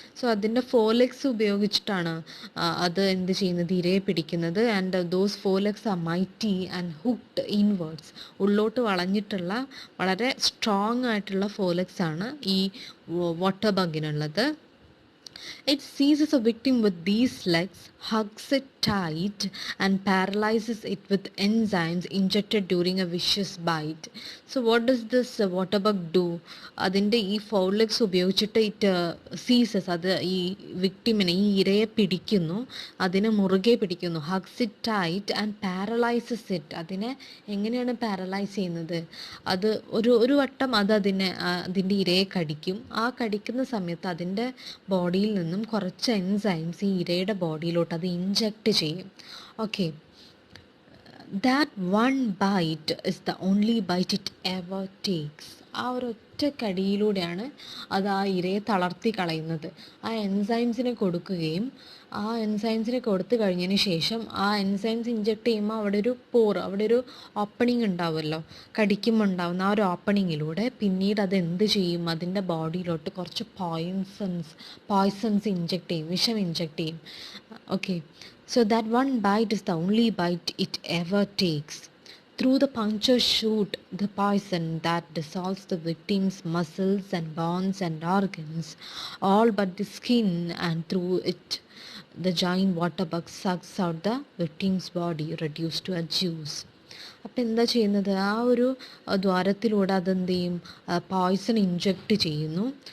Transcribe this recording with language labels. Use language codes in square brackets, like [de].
[ml] So അതിൻ്റെ ഫോർലെഗ്സ് ഉപയോഗിച്ചിട്ടാണ് അത് എന്ത് ചെയ്യുന്നത്, ഇരയെ പിടിക്കുന്നത്. [en] And those forelegs are mighty and hooked inwards. [ml] ഉള്ളോട്ട് വളഞ്ഞിട്ടുള്ള വളരെ സ്ട്രോങ് ആയിട്ടുള്ള ഫോർലെഗ്സ് ആണ് ഈ water ബഗിനുള്ളത്. [en] It seizes a victim with these legs, hugs it tight, and paralyzes it with enzymes injected during a vicious bite. So what does this water bug do? [ml] അതിൻ്റെ ഈ ഫോർലെഗ്സ് ഉപയോഗിച്ചിട്ട് [en] it seizes, [ml] അത് ഈ വിക്ടിമിനെ, ഈ ഇരയെ പിടിക്കുന്നു, അതിനെ മുറുകെ പിടിക്കുന്നു. [en] Hugs it tight and paralyses it. [ml] അതിനെ എങ്ങനെയാണ് പാരലൈസ് ചെയ്യുന്നത്? അത് ഒരു വട്ടം അതിൻ്റെ ഇരയെ കടിക്കും. ആ കടിക്കുന്ന സമയത്ത് അതിൻ്റെ ബോഡിയിൽ നിന്നും കുറച്ച് എൻസൈംസ് ഈ ഇരയുടെ ബോഡിയിലോട്ട് അത് ഇൻജെക്റ്റ് ചെയ്യും. [en] Okay, that one bite is the only bite it ever takes. [ml] ആ ഒരൊറ്റ കടിയിലൂടെയാണ് അത് ആ ഇരയെ തളർത്തി കളയുന്നത്. ആ എൻസൈംസിനെ കൊടുക്കുകയും ആ എൻസൈംസിനെ കൊടുത്തു കഴിഞ്ഞതിന് ശേഷം ആ എൻസൈംസ് ഇഞ്ചെക്ട് ചെയ്യുമ്പോൾ അവിടെ ഒരു ഓപ്പണിംഗ് ഉണ്ടാവുമല്ലോ, കടിക്കുമ്പോൾ ഉണ്ടാവുന്ന ആ ഒരു ഓപ്പണിങ്ങിലൂടെ പിന്നീട് അത് എന്ത് ചെയ്യും, അതിൻ്റെ ബോഡിയിലോട്ട് കുറച്ച് പോയ്സൺസ് ഇഞ്ചെക്ട് ചെയ്യും, വിഷം ഇഞ്ചെക്ട് ചെയ്യും. [en] Okay, so that one bite is the only bite it ever takes. Through the puncture shoot the poison that dissolves the victim's muscles and bones and organs, all but the skin, and through it the giant water bug sucks out the victim's body reduced to a juice. [ml] അപ്പം എന്താ ചെയ്യുന്നത്, ആ ഒരു ദ്വാരത്തിലൂടെ അതെന്ത് ചെയ്യും, poison inject ചെയ്യുന്നു.